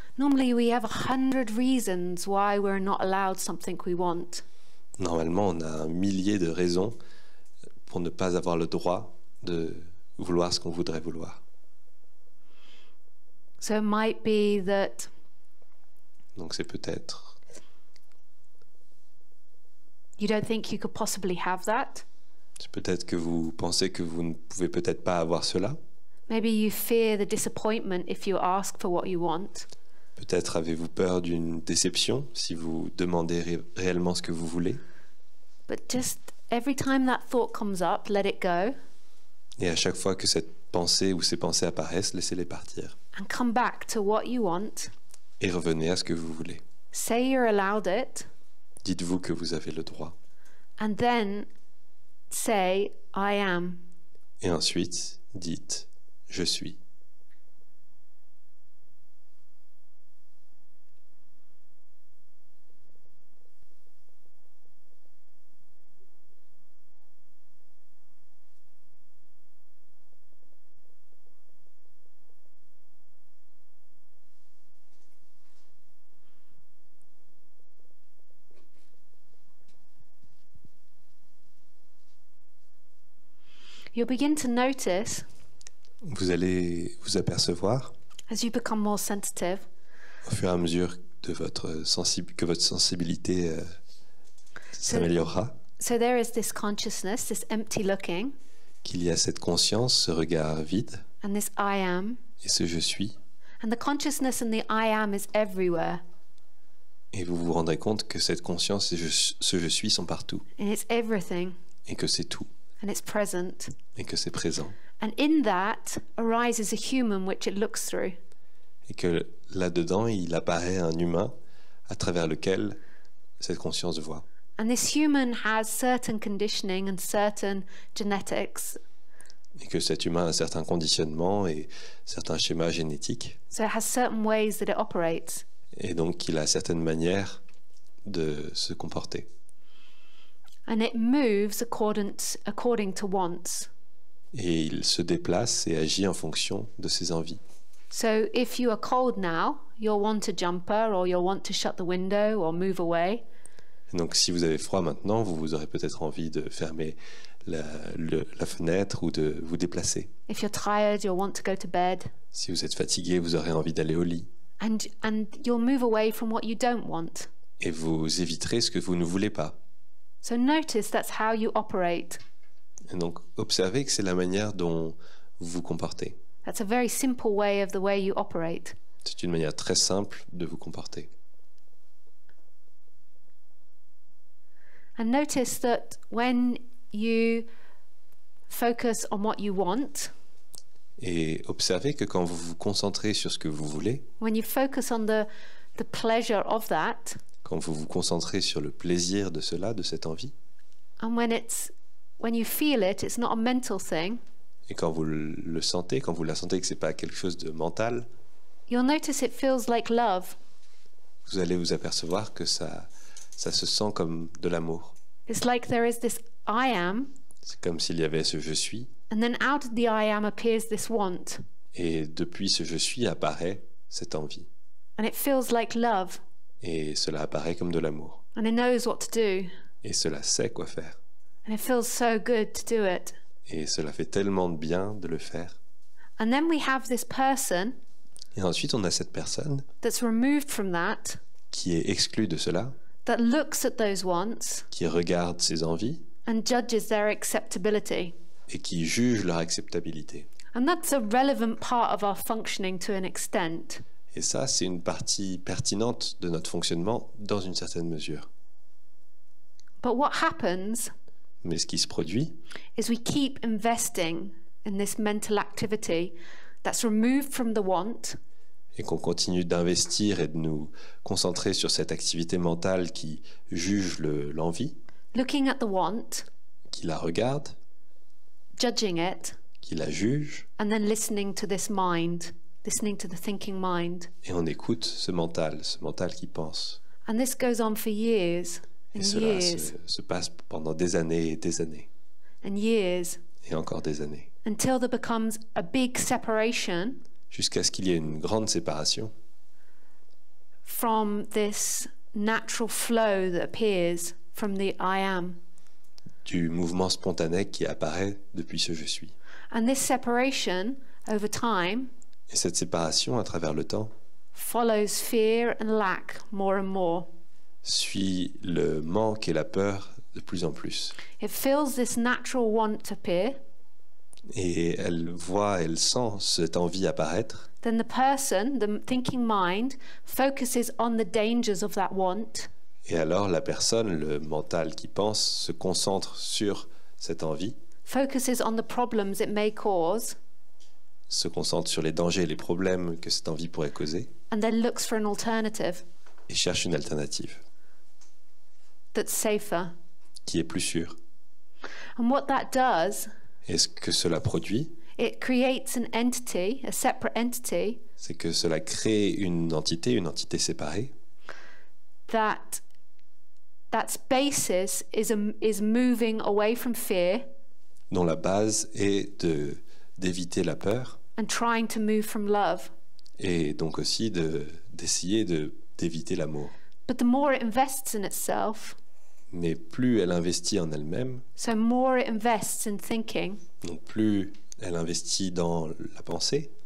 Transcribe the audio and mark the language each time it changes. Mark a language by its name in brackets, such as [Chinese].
[English] Normally we have 100 reasons why we're not allowed something we want. [French] Normalement, on a un millier de raisons pour ne pas avoir le droit de vouloir ce qu'on voudrait vouloir. [English] So it might be that [French] Donc c'est peut-être [English] you don't think you could possibly have that. [French] c'est peut-être que vous pensez que vous ne pouvez peut-être pas avoir cela. [English] Maybe you fear the disappointment if you ask for what you want. [French] Peut-être avez-vous peur d'une déception si vous demandez réellement ce que vous voulez. [English] But just every time that thought comes up, let it go [French] Et à chaque fois que cette pensée ou ces pensées apparaissent, laissez-les partir. [English] and come back to what you want. [French] Et revenez à ce que vous voulez. [English] Say you're allowed it, [French] Dites-vous que vous avez le droit. [English] and then say, I am. [French] Et ensuite, dites « Je suis ». [English] You'll begin to notice, [French] Vous allez vous apercevoir, [English] as you become more sensitive, [French] au fur et à mesure de que votre sensibilité s'améliorera, [English] so there is this consciousness, this empty looking, [French] qu'il y a cette conscience, ce regard vide, [English] and this I am. [French] et ce « je suis ». [English] And the consciousness and the I am is everywhere. [French] Et vous vous rendrez compte que cette conscience et ce « je suis » sont partout, [English] And it's everything. [French] et que c'est tout, [English] And it's present. [French] et que c'est présent. [English] And in that arises a human which it looks through. [French] Et que là-dedans, il apparaît un humain à travers lequel cette conscience voit. [English] And this human has certain conditioning and certain genetics. [French] Et que cet humain a un certain conditionnement et certains schémas génétiques. [English] So it has certain ways that it operates. [French] Et donc, il a certaines manières de se comporter. [English] And it moves according to wants. [French] Et il se déplace et agit en fonction de ses envies. [English] So if you are cold now, you'll want a jumper or you'll want to shut the window or move away. [French] Et donc, si vous avez froid maintenant, vous aurez peut-être envie de fermer la fenêtre ou de vous déplacer. [English] If you're tired, you'll want to go to bed. [French] Si vous êtes fatigué, vous aurez envie d'aller au lit. [English] And you'll move away from what you don't want. [French] Et vous éviterez ce que vous ne voulez pas. [English] So notice that's how you operate. [French] Et donc, observez que c'est la manière dont vous vous comportez. [English] That's a very simple way of the way you operate. [French] C'est une manière très simple de vous comporter. [English] And notice that when you focus on what you want, [French] Et observez que quand vous vous concentrez sur ce que vous voulez, [English] when you focus on the pleasure of that, [French] quand vous vous concentrez sur le plaisir de cela, de cette envie, [English] and when you feel it, it's not a mental thing. [French] et quand vous le sentez, quand vous la sentez que ce n'est pas quelque chose de mental, [English] You'll notice it feels like love. [French] vous allez vous apercevoir que ça se sent comme de l'amour. [English] It's like there is this I am, [French] C'est comme s'il y avait ce « je suis », [English] and then out of the I am appears this want, [French] et depuis ce « je suis » apparaît cette envie. [English] and it feels like love, [French] Et cela apparaît comme de l'amour. [English] and it knows what to do, [French] Et cela sait quoi faire. [English] and it feels so good to do it. [French] Et cela fait tellement de bien de le faire. [English] And then we have this person [French] Et ensuite, on a cette personne [English] that's removed from that, [French] qui est exclue de cela, [English] that looks at those wants [French] qui regarde ses envies [English] and judges their acceptability. [French] et qui juge leur acceptabilité. [English] And that's a relevant part of our functioning to an extent. [French] Et ça, c'est une partie pertinente de notre fonctionnement dans une certaine mesure. [English] But what happens [French] Mais ce qui se produit, [English] is we keep investing in this mental activity that's removed from the want, [French] et qu'on continue d'investir et de nous concentrer sur cette activité mentale qui juge l'envie, [English] looking at the want, [French] qui la regarde, [English] judging it, [French] qui la juge, [English] and then listening to this mind, listening to the thinking mind. [French] et on écoute ce mental qui pense. [English] And this goes on for years [French] Et [English] and [French] cela [English] years [French] se passe pendant des années et des années, [English] and years [French] et encore des années, [English] until there becomes a big separation [French] jusqu'à ce qu'il y ait une grande séparation [English] from this natural flow that appears from the I am. [French] du mouvement spontané qui apparaît depuis ce « je suis ». [English] And this separation over time [French] Et cette séparation, à travers le temps, [English] follows fear and lack more and more. [French] suit le manque et la peur de plus en plus. [English] It feels this natural want appear, [French] Et elle voit, elle sent cette envie apparaître. [English] then the person, the thinking mind, focuses on the dangers of that want, [French] Et alors la personne, le mental qui pense, se concentre sur cette envie, [English] focuses on the problems it may cause, [French] se concentre sur les dangers et les problèmes que cette envie pourrait causer, [English] and then looks for an alternative [French] et cherche une alternative [English] that's safer. [French] qui est plus sûre. [English] And what that does, [French] Et ce que cela produit, [English] it creates an entity, a separate entity, [French] c'est que cela crée une entité séparée, [English] that's basis is moving away from fear [French] dont la base est d'éviter la peur, [English] and trying to move from love. [French] et donc aussi d'essayer d'éviter l'amour. [English] But the more it invests in itself, [French] Mais plus elle investit en elle-même, [English] so more it invests in thinking, [French] donc plus elle investit dans la pensée,